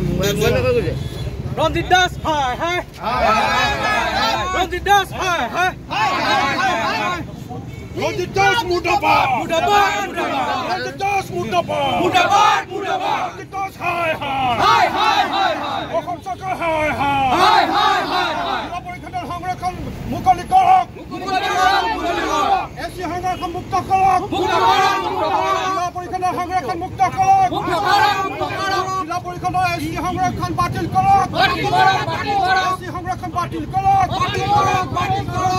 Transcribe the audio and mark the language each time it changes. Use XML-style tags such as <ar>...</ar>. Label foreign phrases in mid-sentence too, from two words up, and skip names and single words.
<as>ৰঞ্জিত দাস, হায়, হায়। ৰঞ্জিত দাস, হায়, হায়. ৰঞ্জিত দাস, মুৰ্দাবাদ. মুৰ্দাবাদ, মুৰ্দাবাদ. ৰঞ্জিত দাস, মুৰ্দাবাদ. মুৰ্দাবাদ, মুৰ্দাবাদ. ৰঞ্জিত দাস, হায়, হায়. হায়, হায়, হায়, হায়. আহোম চৰকাৰ, হায়, হায়. হায়, হায়, হায়, হায়. জিলা পৰিখণ্ডৰ সংৰক্ষণ মুকলি কৰক। মুকলি কৰক, মুকলি কৰক। এছটি সংৰক্ষণ মুক্ত কৰক। মুক্ত কৰক, মুক্ত কৰক। জিলা পৰিষদৰ সংৰক্ষণ মুক্ত কৰক। মুক্ত কৰক, মুক্ত কৰক। জিলা পৰিষদৰ এছটি সংৰক্ষণ বাতিল কৰক। বাতিল কৰক, বাতিল কৰক। এছটি সংৰক্ষণ বাতিল কৰক। বাতিল কৰক, বাতিল কৰক।</as>